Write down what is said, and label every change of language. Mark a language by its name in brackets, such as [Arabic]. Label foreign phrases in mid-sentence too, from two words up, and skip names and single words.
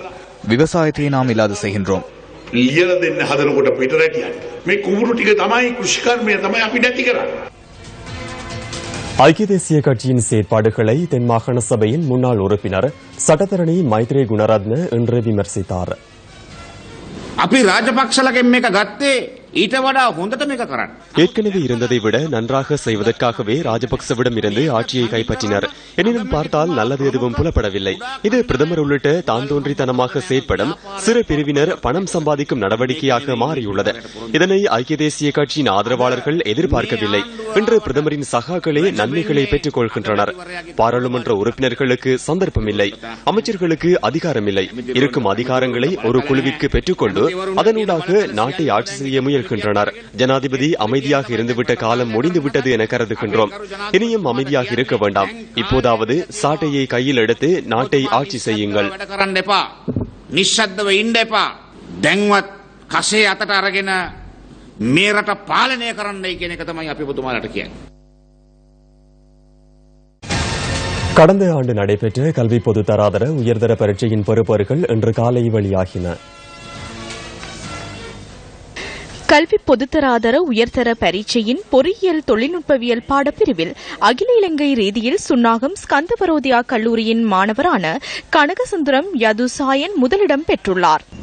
[Tamil] விவசாயத்தை நாம் இல்லாது செய்கின்றோம். ஐக்கிய தேசிய கட்சியின் செயற்பாடுகளை தென்மாகாண சபையின் முன்னாள் உறுப்பினர் சட்டத்தரணி மைத்ரே குணரத்ன இன்று விமர்சித்தார். [Sinhala] අපි රාජපක්ෂලගෙන් මේක ගත්තේ ඊට වඩා හොඳට මේක කරන්න. [Tamil] ஏற்கனவே இருந்ததை விட நன்றாக செய்வதற்காகவே ராஜபக்சவிடம் இருந்து ஆட்சியை கைப்பற்றினர். எனினும் பார்த்தால் நல்லது எதுவும் புலப்படவில்லை. இது பிரதமர் உள்ளிட்ட தான் தோன்றித்தனமாக செயற்படும் சிறு பிரிவினர் பணம் சம்பாதிக்கும் நடவடிக்கையாக மாறியுள்ளது. இதனை ஐக்கிய தேசிய கட்சியின் ஆதரவாளர்கள் எதிர்பார்க்கவில்லை. இன்று பிரதமரின் சகாக்களே நன்மைகளை பெற்றுக் கொள்கின்றனர். பாராளுமன்ற உறுப்பினர்களுக்கு சந்தர்ப்பமில்லை. அமைச்சர்களுக்கு அதிகாரமில்லை. இருக்கும் அதிகாரங்களை ஒரு குழுவிற்கு பெற்றுக்கொண்டு அதனூடாக நாட்டை ஆட்சி செய்ய முயல்கின்றனர். ஜனாதிபதி அமைதியாக இருந்துவிட்ட காலம் முடிந்துவிட்டது என கருதுகின்றோம். இனியும் அமைதியாக இருக்க வேண்டாம். இப்போதாவது சாட்டையை கையில் எடுத்து நாட்டை ஆட்சி செய்யுங்கள். [Sinhala] නිශ්ශබ්දව ඉන්න එපා. දැන්වත් කසේ අතට අරගෙන මේ රට පාලනය කරන්නයි කියන එක තමයි අපි ඔබතුමාලට කියන්නේ. [Tamil] கடந்த ஆண்டு நடைபெற்ற கல்வி பொதுத்தராதர உயர்தர பரீட்சையின் பெறுபேறுகள் இன்று காலை வெளியாகின. கல்வி பொதுத்தராதர உயர்தர பரீட்சையின் பொறியியல் தொழில்நுட்பவியல் பாடப்பிரிவில் அகில இலங்கை ரீதியில் சுன்னாகம் ஸ்கந்தவரோதியா கல்லூரியின் மாணவரான கனகசுந்தரம் யதுசாயன் முதலிடம் பெற்றுள்ளார்.